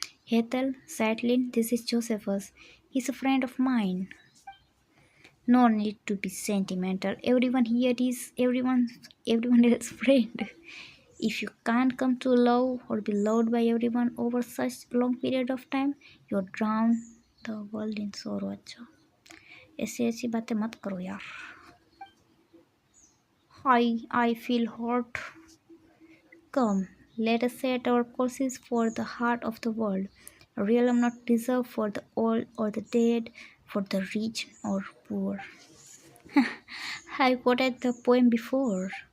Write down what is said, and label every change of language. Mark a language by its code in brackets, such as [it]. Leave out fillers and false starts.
[en] Ethel, Sadlin, this is Josephus. He's a friend of mine. No need to be sentimental. Everyone here is everyone else's friend. If you can't come to love or be loved by everyone over such long period of time, you're drown the world in sorrow. [hi] अच्छा ऐसी ऐसी बातें मत करो यार. [en] I feel hurt. Come, let us set our courses for the heart of the world, a realm not reserved for the old or the dead, for the rich or poor. I quoted the poem before.